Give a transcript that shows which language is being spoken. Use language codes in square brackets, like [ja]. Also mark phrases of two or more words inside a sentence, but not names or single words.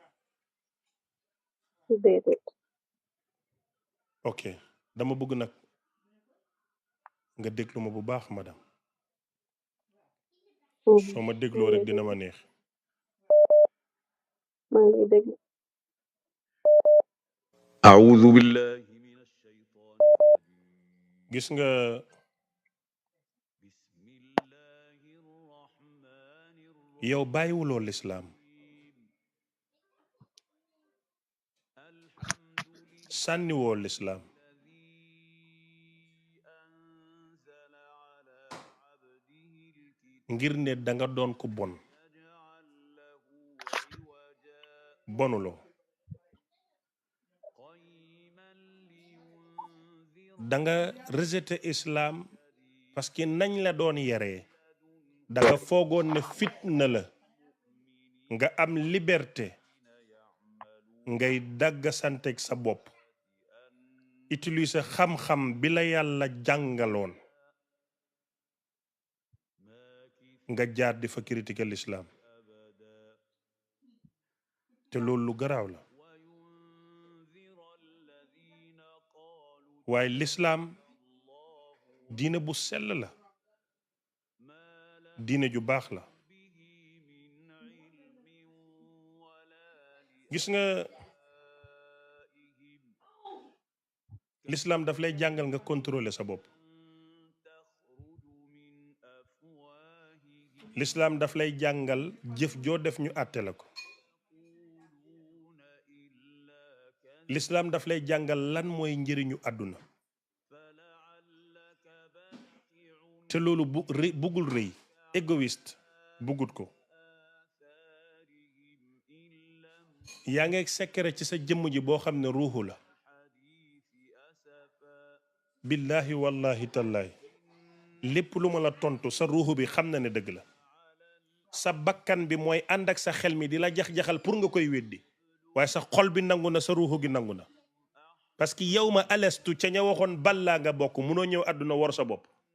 [wo] déedéet ok dama bëgg nag nga déglu ma bu baax madame soo ma dégloo rek dina ma neex maa ngi déglu [ar] أعوذ بالله من الشيطان الرجيم [wo] gis nga [ar] بسم الله الرحمن [wo] yow bàyyiwuloo lislaam [ar] الحمد لله [wo] sànniwoo lislaam [ar] الذي أنزل على عبده الكتاب [wo] ngir ne danga doon ku bon [ar] يجعل له عوجا [wo] bonuloo [ar] قيما لينذر [wo] danga rejeté islam [fr] parce que [wo] nañ la doon yaree danga foogoon ne fitna la nga am liberté ngay dagg santeeg sa bopp utiliser xam-xam bi la yàlla jàngaloon nga jaar di fa [fr] critiquer l'islam [wo] te loolu lu garaaw la [ar] وينذر الذين قالوا [wo] waaye l'islam diine bu sell la [ar] ما لهم [wo] diine ju baax la [ar] به من علم ولا [wo] gis nga [ar] لآبائهم [wo] l'islam daf lay jàngal nga contrôler sa bopp [ar] تخرج من أفواههم [wo] l'islam daf lay jàngal jëf joo def ñu àtte la ko [ar] يقولون إلا كذبا [wo] l'islam daf lay jàngal lan mooy njëriñu àdduna [ar] فلعلك باخع [wo] te loolu buggul rëy égoïste buggut ko yaa ngi secret ci sa jëmm ji boo xam ne ruuxu la [ar] بالله والله تالله [wo] lépp lu ma la tontu sa ruuxu bi xam na ne dëgg la sa bakkan bi mooy ànd ak sa xel mi di la jax-jaxal pour nga koy weddi waaye sa xol bi nangu na sa ruuxu gi nangu na [fr] parce que [wo] yow ma alestu ca ña waxoon ballaa nga bokk munoo ñëw àdduna war sa bopp